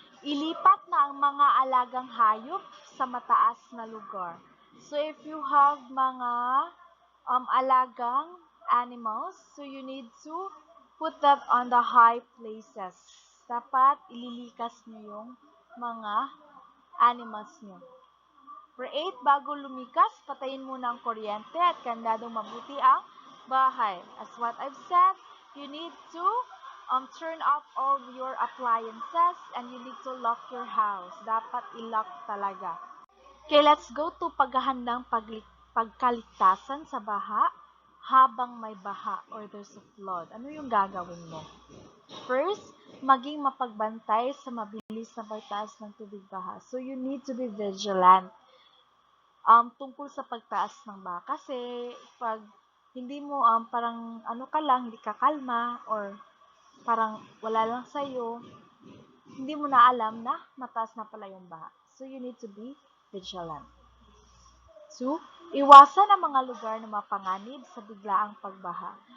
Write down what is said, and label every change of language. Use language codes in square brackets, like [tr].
[tl] Ilipat na ang mga alagang hayop sa mataas na lugar. [en] So, if you have [tl] mga alagang [en] animals, so you need to put that on the high places. [tl] Dapat ililikas niyo yung mga animals niyo. For 8, bago lumikas, patayin muna ang kuryente at kandadong mabuti ang bahay. [en] As what I've said, you need to turn off all your appliances and you need to lock your house. [tl] Dapat i-lock talaga. Okay, [en] let's go to [tl] paghahandang pagkaligtasan sa baha habang may baha [en] or there's a flood. [tl] Ano yung gagawin mo? First, maging mapagbantay sa mabilis na pagtaas ng tubig baha. [en] So, you need to be vigilant [tl] tungkol sa pagtaas ng baha. Kasi, pag hindi mo parang ka lang, hindi ka kalma or parang wala lang sa'yo, hindi mo na alam na mataas na pala yung baha. [en] So, you need to be vigilant. [tl] 2, iwasan ang mga lugar na mapanganib sa biglaang pagbaha.